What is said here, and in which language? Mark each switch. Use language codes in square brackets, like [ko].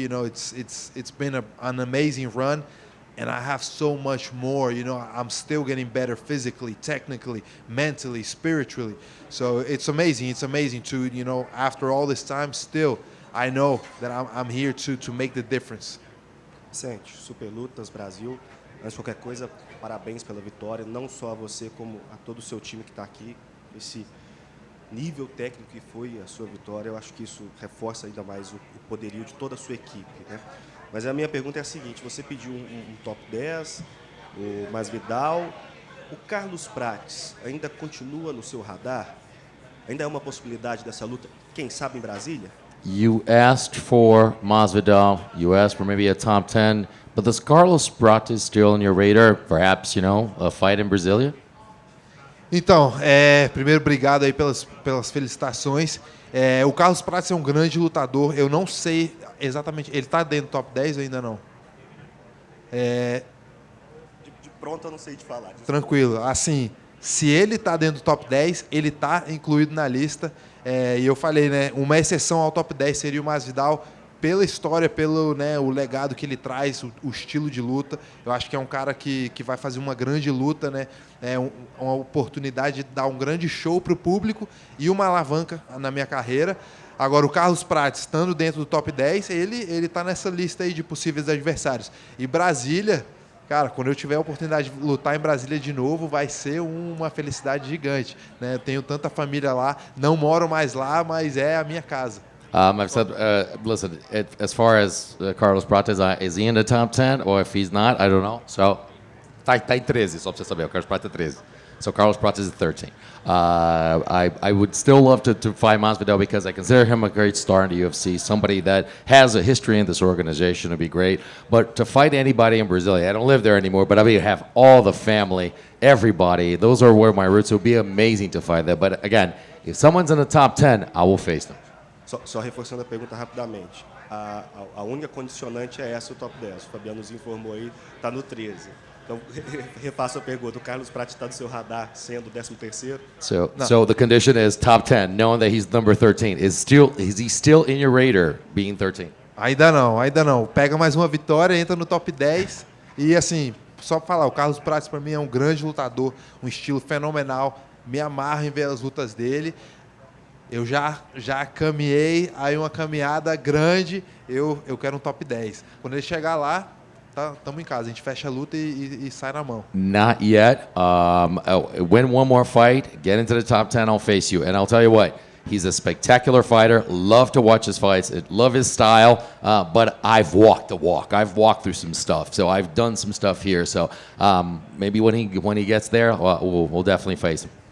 [en] You know, it's been an amazing run, and I have so much more. You know, I'm still getting better physically, technically, mentally, spiritually. So it's amazing. It's amazing to, you know, after all this time, still I know that I'm here to make the difference. [pt] Vicente, Super Lutas Brasil. Antes de qualquer coisa, parabéns pela vitória, não só a você, como a todo o seu time que está aqui. Esse nível técnico que foi a sua vitória, eu acho que isso reforça ainda mais o poderio de toda a sua equipe, né? Mas a minha pergunta é a seguinte: você pediu um top 10, o Masvidal, o Carlos Prates ainda continua no seu radar? Ainda é uma possibilidade dessa luta, quem sabe em Brasília? [en] You asked for Masvidal. You asked for maybe a top 10. But does Carlos Prates still on your radar? Perhaps, you know, a fight in Brasilia? [pt] Então, primeiro, obrigado aí pelas felicitações. O Carlos Prates é um grande lutador. Eu não sei exatamente. Ele está dentro do top 10 ou ainda não? De pronto eu não sei te falar. Tranquilo. Assim, se ele está dentro do top 10, ele está incluído na lista. E eu falei, né? Uma exceção ao top 10 seria o Masvidal, pela história, pelo, né, o legado que ele traz, o estilo de luta. Eu acho que é um cara que vai fazer uma grande luta, né? Uma oportunidade de dar um grande show para o público e uma alavanca na minha carreira. Agora, o Carlos Prates, estando dentro do top 10, ele está nessa lista aí de possíveis adversários. E Brasília, cara, quando eu tiver a oportunidade de lutar em Brasília de novo, vai ser uma felicidade gigante, né? Eu tenho tanta família lá, não moro mais lá, mas é a minha casa. [en] I've said, listen, as far as Carlos Prates, is he in the top 10? Or if he's not, I don't know. [pt] So, tá em 13, só pra você saber. O Carlos Prates é 13. [en] So Carlos Prates is 13. I would still love to fight Masvidal because I consider him a great star in the UFC, somebody that has a history in this organization would be great. But to fight anybody in Brasilia, I don't live there anymore, but I mean, have all the family, everybody. Those are where my roots. It would be amazing to fight there. But again, if someone's in the top 10, I will face them. [pt] Só reforçando a pergunta rapidamente. A única condicionante é essa, o top 10. O Fabiano nos informou aí, está no 13. Então, refaço a pergunta. O Carlos Prates está no seu radar sendo o 13º? [en] So the condition is top 10, knowing that he's number 13. Is he still in your radar being 13? [pt] Ainda não. Pega mais uma vitória, entra no top 10. E assim, só pra falar, o Carlos Prates para mim é um grande lutador, um estilo fenomenal. Me amarro em ver as lutas dele. Eu já caminhei, aí uma caminhada grande, eu quero um top 10. Quando ele chegar lá, estamos em casa, a gente fecha a luta e sai na mão. [en] Not yet. Win one more fight, get into the top 10, I'll face you. And I'll tell you what, he's a spectacular fighter. Love to watch his fights. Love his style. But I've walked the walk. I've walked through some stuff. So I've done some stuff here. So maybe when he gets there, we'll definitely face him.